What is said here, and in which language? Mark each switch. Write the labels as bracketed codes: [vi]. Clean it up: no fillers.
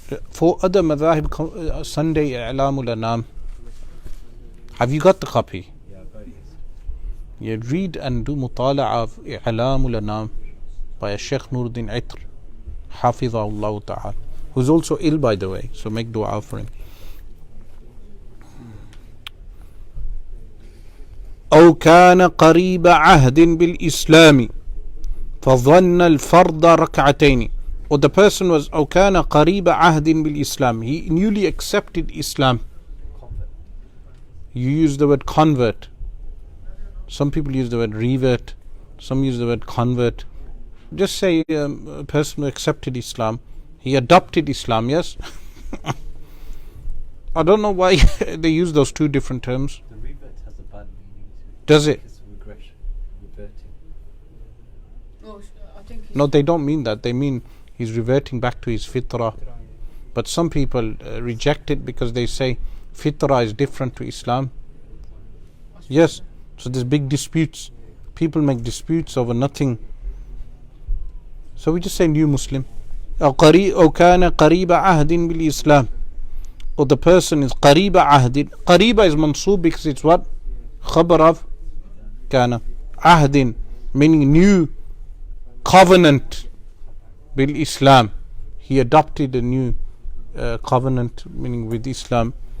[en] For other madhahib, Sunday I'lamul Anam. Have you got the copy? Yeah, I've got it. You read and do mutala'a of I'lamul Anam by Shaykh Nur Ul Idah, Hafidhahullah Ta'ala, who's also ill, by the way, so make dua for him. [ar] أو كان قريب عهد بالإسلام فظن الفرض ركعتين. [en] Or the person was [ar] أو كان قريب عهد بالإسلام, [en] he newly accepted Islam. Convert. You use the word convert. Some people use the word revert. Some use the word convert. Just say a person who accepted Islam. He adopted Islam, yes? I don't know why they use those 2 different terms. The revert has a bad meaning to it. Does it? It's regression, reverting. No, I think No, they don't mean that. They mean he's reverting back to his fitrah. But some people reject it because they say fitrah is different to Islam. Yes, so there's big disputes. People make disputes over nothing. So we just say new Muslim. [ar] أو كان قريب عهد بالإسلام. [en] Or the person is [ar] قريب عهد. [en] قريبة is mansub because it's what? خبر of كان. عهد meaning new covenant. بالإسلام, he adopted a new covenant, meaning with Islam.